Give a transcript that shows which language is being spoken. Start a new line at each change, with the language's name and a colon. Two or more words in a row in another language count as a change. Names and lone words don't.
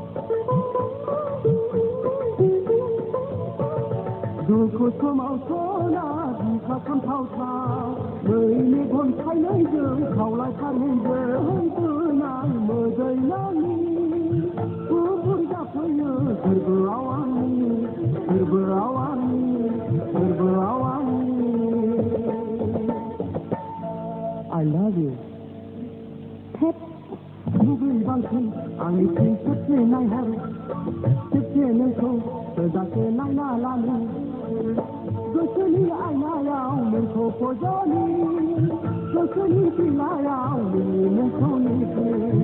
Bodo: दुखु समाव सना बिखा खामथावथाव बै मेगन थाइनैजों खावलाय फारनैजों बोनाय मोदैनानि गुफुर जाफैयो गोरबोआव आंनि
English: I love you
Bodo: मुगै बांसिन आंनिथिं खेबसे नायहर खेबसे नोंखौ थोजासे नायना लानो गोसोनि आयनायाव नोंखौ फज'नि गोसोनि बिलायाव नोंनि मुंखौ लिरनि